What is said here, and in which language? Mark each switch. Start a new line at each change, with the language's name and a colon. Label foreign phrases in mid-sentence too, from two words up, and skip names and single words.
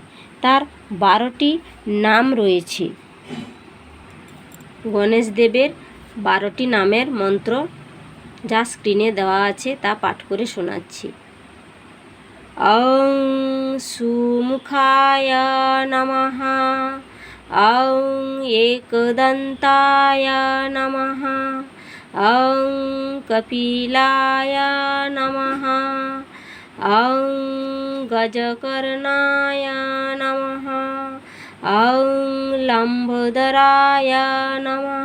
Bangla: তার 12টি নাম রয়েছে। গণেশ দেবের 12টি নামের মন্ত্র যা স্ক্রিনে দেওয়া আছে তা পাঠ করে শোনাচ্ছি।
Sanskrit: ওং সুমুখায় নমঃ, ওং একদন্তায় নমঃ, ওং কপিলায় নমঃ, ওং গজকর্ণায় নমঃ, ওং লম্বোদরায় নমঃ,